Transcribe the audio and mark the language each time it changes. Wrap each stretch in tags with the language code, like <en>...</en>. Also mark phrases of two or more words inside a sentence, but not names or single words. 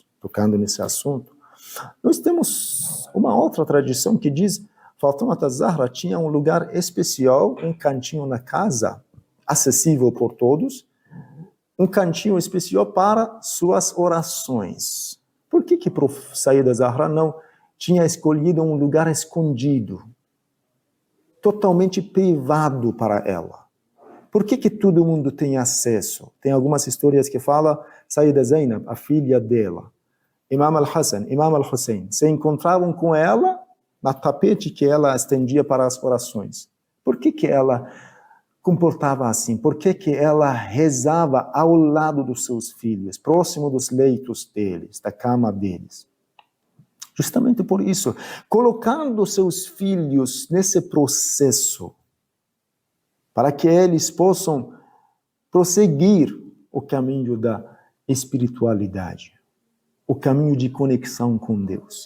<pt>Tocando nesse assunto, nós temos uma outra tradição que diz Fátima Zahra tinha um lugar especial, um cantinho na casa, acessível por todos, um cantinho especial para suas orações. Por que Saída Zahra não tinha escolhido um lugar escondido, totalmente privado para ela? Por que todo mundo tem acesso? Tem algumas histórias que falam Saída Zainab, a filha dela, Imam al-Hassan, Imam al-Hussein, se encontravam com ela na tapete que ela estendia para as orações. Por que ela comportava assim? Por que ela rezava ao lado dos seus filhos, próximo dos leitos deles, da cama deles? Justamente por isso, colocando seus filhos nesse processo, para que eles possam prosseguir o caminho da espiritualidade, o caminho de conexão com Deus.</pt>